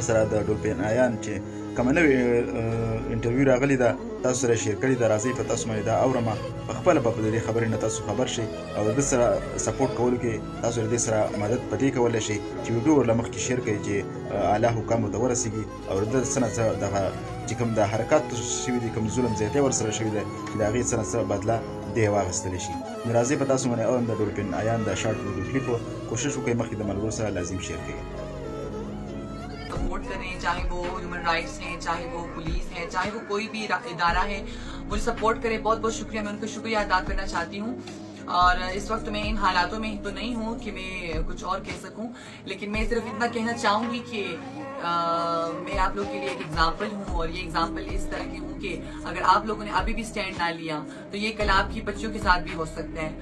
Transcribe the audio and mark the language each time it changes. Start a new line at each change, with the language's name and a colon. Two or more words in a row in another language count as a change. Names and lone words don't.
Pashto: سره د ډولفین ایان چې کومه نوې انټرویو راغلې ده تاسو سره شیر کړې ده راځئ په تاسو باندې دا اورم په خپله به په دې خبرې نه تاسو خبر شئ او د ده سره سپورټ کولو کې تاسو د دې سره مدد په دې کولی شئ چې ویډیو ورله مخکې شیر کړئ چې اعلی حکامو ته ورسېږي او د ده څه نه څه دغه چې کوم د حرکات شوي دي کوم ظلم زیاتی ورسره شوي دی چې د هغې څه نه څه بدله دی واخیستلی شي نو راځئ په تاسو باندې اورم د ډولفین ایان د
English: short video clip
Pashto: کوشش وکړئ مخکې د ملګرو سره لازم شیر کړئ
Urdu: سپورٹ کریں، چاہے وہ
English: human rights
Urdu: ہیں، چاہے وہ پولیس ہے، چاہے وہ کوئی بھی ادارہ ہے، مجھے سپورٹ کریں. بہت بہت شکریہ، میں ان کا شکریہ ادا کرنا چاہتی ہوں. اور اس وقت میں ان حالاتوں میں تو نہیں ہوں کہ میں کچھ اور کہہ سکوں، لیکن میں صرف اتنا کہنا چاہوں گی کہ میں آپ لوگوں کے لیے ایک ایگزامپل ہوں اور یہ ایگزامپل اس طرح کی ہوں کہ اگر آپ لوگوں نے ابھی بھی سٹینڈ نہ لیا تو یہ کل آپ کی بچیوں کے ساتھ بھی ہو سکتا ہے.